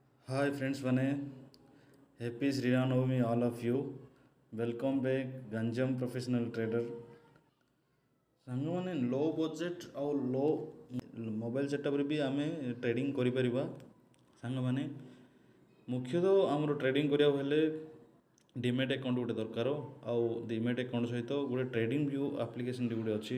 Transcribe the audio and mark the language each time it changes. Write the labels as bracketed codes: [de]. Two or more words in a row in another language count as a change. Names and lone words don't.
[en] Hi friends mane, happy Sri Ram Navami all of you. Welcome back Ganjam Professional Trader. [or] ସାଙ୍ଗମାନେ [en] low budget [or] ଆଉ [en] low mobile [or] ସେଟପ୍ରେ ବି ଆମେ ଟ୍ରେଡ଼ିଂ କରିପାରିବା। ସାଙ୍ଗମାନେ ମୁଖ୍ୟତଃ ଆମର ଟ୍ରେଡ଼ିଂ କରିବାକୁ ହେଲେ [en] demat account [or] ଗୋଟେ ଦରକାର। ଆଉ [en] demat account [or] ସହିତ ଗୋଟେ ଟ୍ରେଡ଼ିଂ ଭ୍ୟୁ ଆପ୍ଲିକେସନ୍ଟି ଗୋଟେ ଅଛି।